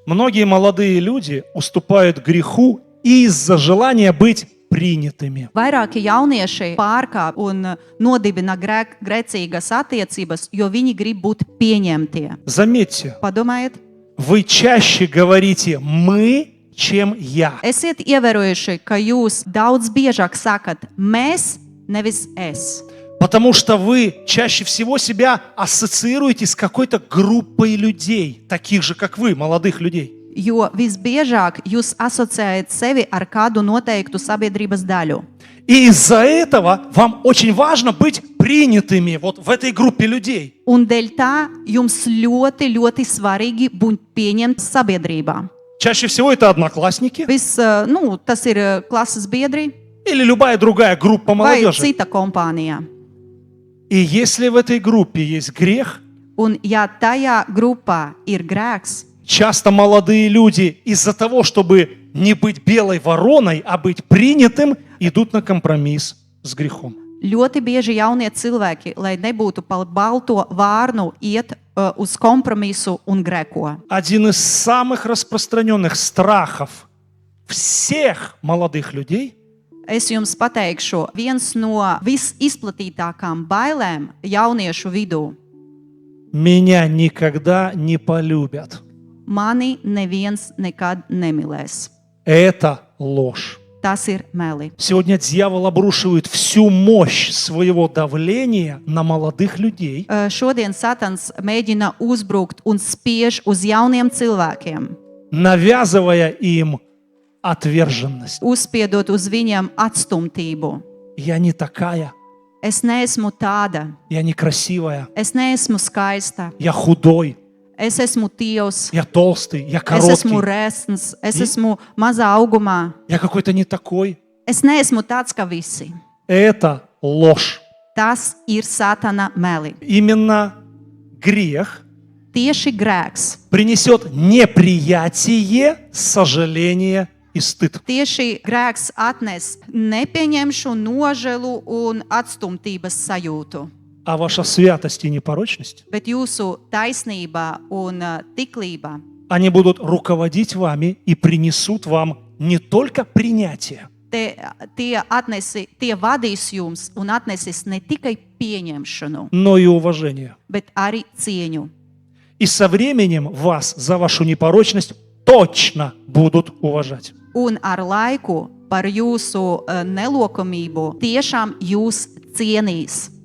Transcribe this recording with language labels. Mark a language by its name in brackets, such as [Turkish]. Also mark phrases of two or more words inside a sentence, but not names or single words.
[Russian] Многие молодые люди уступают греху из-за желания быть принятыми. [Latvian] Vairāki jaunieši pārkāp un nodibina grēcīgas attiecības, jo viņi grib būt pieņemtie. [Russian] Заметьте, [Latvian] Padomājiet, [Russian] вы чаще говорите «мы», чем «я». [Latvian] esiet ievērojuši, ka jūs daudz biežāk sakat mēs, nevis es. [Russian] Потому что вы чаще всего себя ассоциируете с какой-то группой людей, таких же, как вы, молодых людей. [Latvian] Jo visbiežāk jūs asociējat sevi ar kādu noteiktu sabiedrības daļu. [Russian] И из-за этого вам очень важно быть принятыми вот в этой группе людей. [Latvian] Un dēļ tā jums ļoti svarīgi būt pieņemt sabiedrībā. [Russian] Чаще всего это одноклассники [Latvian] Tas ir klases biedri [Russian] или любая другая группа [Latvian] vai [Russian] молодежи. [Latvian] cita kompānija. [Russian] И если в этой группе есть грех, [Latvian] Un ja tajā grupā ir grēks, [Russian] часто молодые люди из-за того, чтобы не быть белой вороной, а быть принятым, идут на компромисс с грехом. [Latvian] ļoti bieži jaunie cilvēki, lai nebūtu par balto vārnu, iet uz kompromisu un grēko. [Russian] Один из самых распространенных страхов всех молодых людей [Latvian] Es jums pateikšu, viens no visizplatītākām bailēm jauniešu vidū – [Russian] меня никогда не полюбят. [Latvian] mani neviens nekad nemīlēs. [Russian] Это ложь. [Latvian] Tas ir meli. [Russian] Сегодня дьявол обрушивает всю мощь своего давления на молодых людей, [Latvian] Šodien Satans mēģina uzbrukt un spiež uz jauniem cilvēkiem, [Russian] навязывая им отверженность. [Latvian] uzspiedot uz viņiem atstumtību. [Russian] Я не такая, [Latvian] Es neesmu tāda, [Russian] я некрасивая, [Latvian] es neesmu skaista, [Russian] я худой, [Latvian] es esmu tievs, [Russian] я толстый, я [Latvian] es esmu [Russian] короткий, [Latvian] resns, es esmu mazā augumā, [Russian] я какой-то не такой. [Latvian] es neesmu tāds kā visi. [Russian] Это ложь. [Latvian] Tas ir Satana meli. [Russian] Именно грех [Latvian] Tieši grēks. [Russian] принесет неприятие, сожаление и стыд. [Latvian] Tieši grēks atnes nepieņemšu, nožēlu un atstumtības sajūtu. [Russian] А ваша святость и непорочность, [Latvian] Bet jūsu taisnība un tiklība, [Russian] они будут руководить вами и принесут вам не только принятие, [Latvian] tie vadīs jums un atnesīs ne tikai pieņemšanu, [Russian] но и уважение. [Latvian] bet arī cieņu. [Russian] И со временем вас за вашу непорочность точно будут уважать. [Latvian] Un ar laiku par jūsu nelokamību tiešām jūs cienīs.